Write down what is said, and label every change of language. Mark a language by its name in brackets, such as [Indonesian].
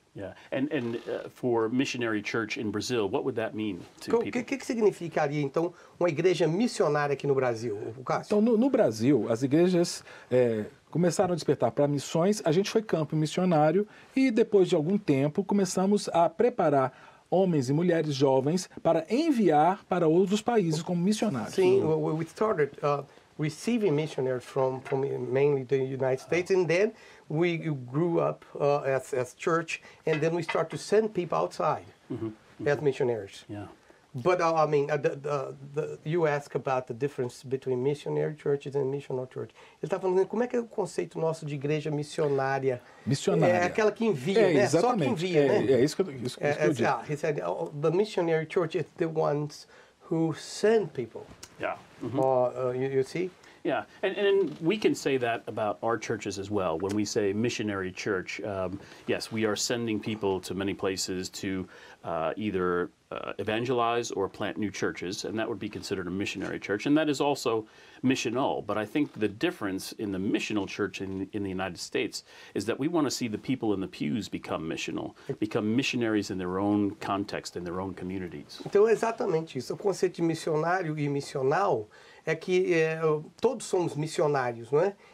[English] Yeah, and for missionary church in Brazil, what would that mean to people? [Portuguese] O que significaria, então, uma igreja missionária aqui no Brasil, Cássio? Então, no Brasil, as igrejas começaram a despertar para missões, a gente foi campo missionário e, depois de algum tempo, começamos a preparar homens e mulheres jovens para enviar para outros países como missionários. [English] Sim, we started receiving missionaries from mainly the United States, and then we grew up as church, and then we start to send people outside as missionaries. Yeah. But I mean, you ask about the difference between missionary churches and missional church. [Portuguese] Ele está falando como é que é o conceito nosso de igreja missionária. Missionária. É aquela que envia, né? Só que envia, né? É isso que eu disse. [English] He said, the missionary church is the ones who send people. Yeah. You see? Yeah, and we can say that about our churches as well. When we say missionary church, yes, we are sending people to many places to either evangelize or plant new churches, and that would be considered a missionary church. And that is also missional. But I think the difference in the missional church in the United States is that we want to see the people in the pews become missional, become missionaries in their own context, in their own communities. [Portuguese] Então é exatamente isso. O conceito de missionário e missional é que todos somos missionários, não é?